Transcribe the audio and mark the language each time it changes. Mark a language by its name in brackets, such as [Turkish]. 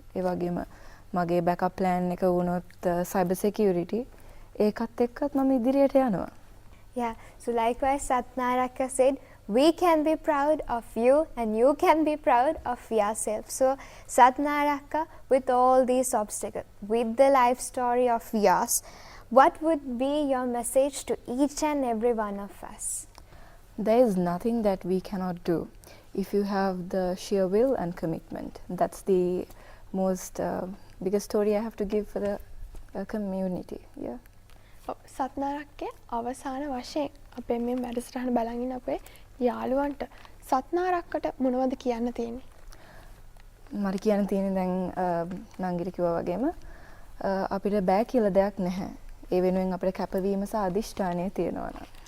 [Sinhala] ඒ වගේම මගේ backup plan එක වුණොත් සයිබර් සිකියුරිටි ඒකත් එක්කත් මම ඉදිරියට යනවා. [English] Yeah, so likewise Satnaraka said, we can be proud of you and you can be proud of yourself. So Satnaraka, with all these obstacles, with the life story of yours, what would be your message to each and every one of us? There is nothing that we cannot do if you have the sheer will and commitment. That's the most biggest story I have to give for the community. Yeah. [Sinhala] සත්නාරක්ගේ අවසාන වශයෙන් අපේ මේ වැඩසටහන බලන් ඉන්න අපේ යාළුවන්ට සත්නාරක්කට මොනවද කියන්න තියෙන්නේ? මට කියන්න තියෙන්නේ දැන් නංගිට කිව්වා වගේම අපිට බෑ කියලා දෙයක් නැහැ. ඒ වෙනුවෙන් අපිට කැපවීම සහ අදිෂ්ඨානය තියෙනවා නම්.